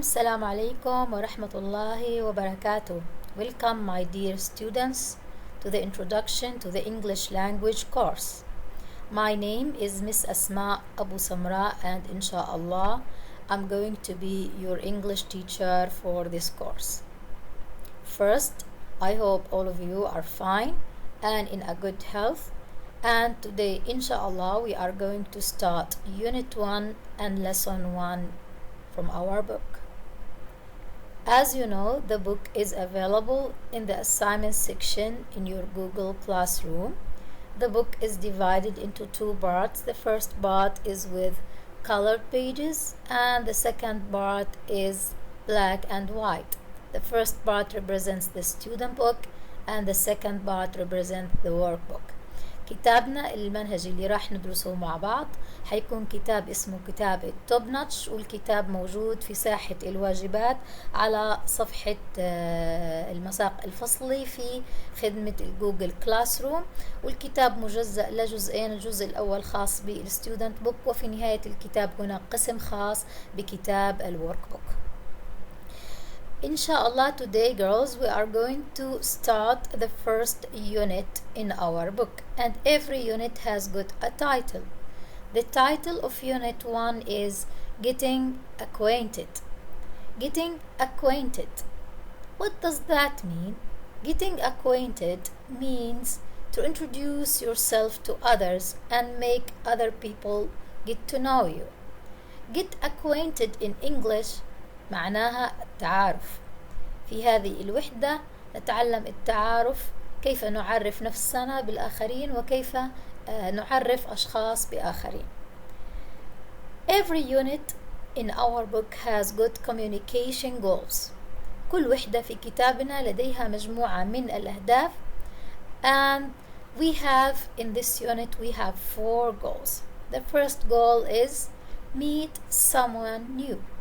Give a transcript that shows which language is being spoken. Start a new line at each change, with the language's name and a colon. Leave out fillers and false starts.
Arabic: السلام عليكم ورحمة الله وبركاته.
English: Welcome my dear students to the introduction to the English language course. My name is Miss Asma Abu Samra and inshallah I'm going to be your English teacher for this course. First, I hope all of you are fine and in a good health. And today, inshallah, we are going to start Unit 1 and Lesson 1 from our book. As you know, the book is available in the assignment section in your Google Classroom. The book is divided into two parts. The first part is with colored pages and the second part is black and white. The first part represents the student book and the second part represents the workbook.
Arabic: كتابنا المنهج اللي راح ندرسه مع بعض حيكون كتاب اسمه كتاب التوب نوتش، والكتاب موجود في ساحة الواجبات على صفحة المساق الفصلي في خدمة الجوجل كلاس روم، والكتاب مجزأ لجزئين. الجزء الأول خاص بالستودنت بوك، وفي نهاية الكتاب هناك قسم خاص بكتاب الورك بوك.
English: Inshallah, today girls, we are going to start the first unit in our book, and every unit has got a title. The title of unit 1 is Getting Acquainted. Getting acquainted. What does that mean? Getting acquainted means to introduce yourself to others and make other people get to know you. Get acquainted in English
Arabic: معناها التعارف. في هذه الوحدة نتعلم التعارف، كيف نعرف نفسنا بالآخرين وكيف نعرف أشخاص بآخرين.
English: Every unit in our book has good communication goals.
Arabic: كل وحدة في كتابنا لديها مجموعة من الأهداف.
English: And we have in this unit we have 4 goals. The first goal is meet someone new.